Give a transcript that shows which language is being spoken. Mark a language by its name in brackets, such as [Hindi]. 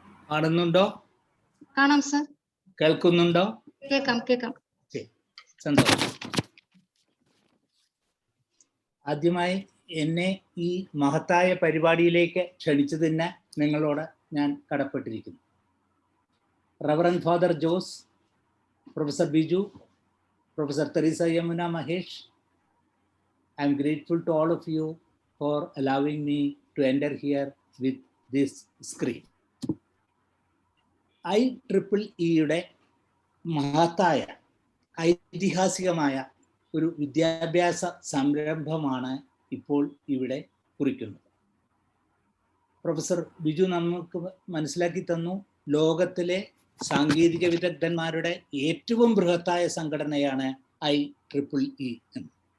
[Malayalam] കാണുന്നുണ്ടോ? കാണാം സാർ. കേൾക്കുന്നുണ്ടോ? കേൾക്കാം. സന്തോഷം. ആദ്യമായി എന്നെ ഈ മഹത്തായ പരിപാടിയിലേക്ക് ക്ഷണിച്ചതിന് നിങ്ങളോട് ഞാൻ കടപ്പെട്ടിരിക്കുന്നു. [English] Reverend father Jose, professor Biju, professor Teresa Yamuna Mahesh, I am grateful to all of you for allowing me to enter here with this screen. [Malayalam] IEEEയുടെ മഹത്തായ ഐതിഹാസികമായ ഒരു വിദ്യാഭ്യാസ സംരംഭമാണ് ഇപ്പോൾ ഇവിടെ കുറിക്കുന്നത്. പ്രൊഫസർ ബിജു നമുക്ക് മനസ്സിലാക്കി തന്നു, ലോകത്തിലെ സാങ്കേതിക വിദഗ്ധന്മാരുടെ ഏറ്റവും ബൃഹത്തായ സംഘടനയാണ് IEEE എന്ന്.